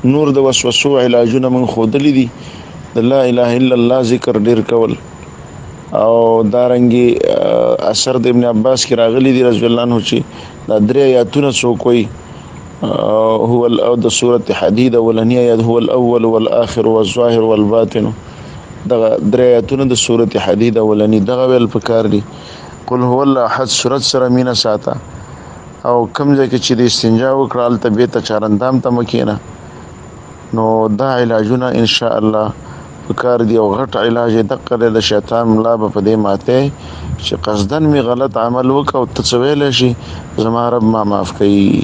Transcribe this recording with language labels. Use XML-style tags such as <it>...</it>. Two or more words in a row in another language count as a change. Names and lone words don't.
<ps>نور د وسوسو علاجونه موږ ښودلي دي، د</ps> <ar>لا اله الا الله</ar> <ps>ذکر ډیر کول، او دارنګې اثر د ابن عباس کې راغلی دی</ps> <ar>رضی الله عنه</ar> <ps>چې دا درې آیاتونه څوک وایي، هو د سورة حدید اولنی آیات</ps> <ar>هو الاول والآخر والظاهر والباطن،</ar> <ps>دغه درې آیاتونه د سورة حدید اولنی دغه ویل پکار دي.</ps> <ar>قل هو الله احد</ar> <ps>سورت سره مینه ساته، او کوم ځای کې چې د استنجا وکړه هلته بېرته چارندام ته مه کښېنه. نو دا علاجونه انشاء الله پکار دي، او غټ علاج یې دقه دی د شیطان ملا به په دې ماتی چې قصدن مې غلط عمل وکړه او ته څه ویلی شي زما رب ما معاف کوي.</ps>